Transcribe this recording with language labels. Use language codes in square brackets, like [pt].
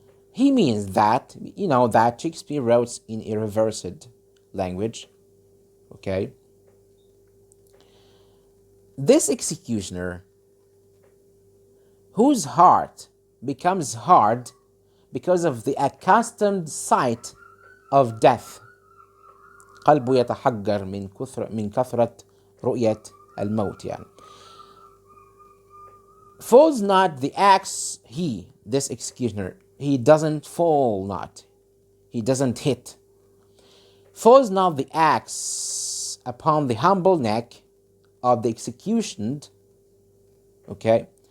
[en] He means that, that Shakespeare wrote in a reversed language. Okay? This executioner, whose heart becomes hard because of the accustomed sight of death. [ar] قلبه يتحجر من كثرة رؤية الموت يعني. [en] Falls not the axe, this executioner, he doesn't fall not. He doesn't hit. Falls not the axe upon the humble neck of the executioned. Okay?